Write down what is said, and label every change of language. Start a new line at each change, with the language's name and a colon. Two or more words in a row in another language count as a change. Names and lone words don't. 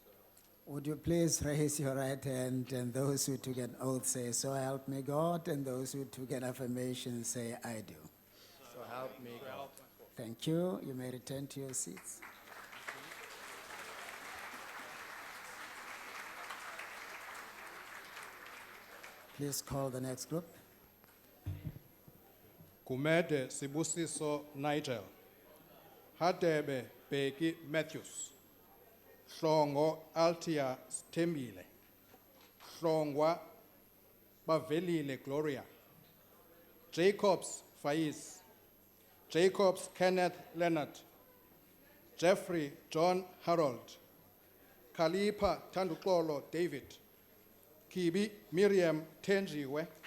English: Would you please raise your right hand, and those who took an oath say, "So help me God," and those who took an affirmation say, "I do." So help me God. Thank you. You may return to your seats. Please call the next group. Gumede Sibusiso Nigel. Hadebe Beki Matthews. Hlongo Altia Stembile. Hlongwa Bavelile Gloria. Jacobs Faiz. Jacobs Kenneth Leonard. Jeffrey John Harold. Kalipa Tandukolo David. Kibi Miriam Tenjiwe.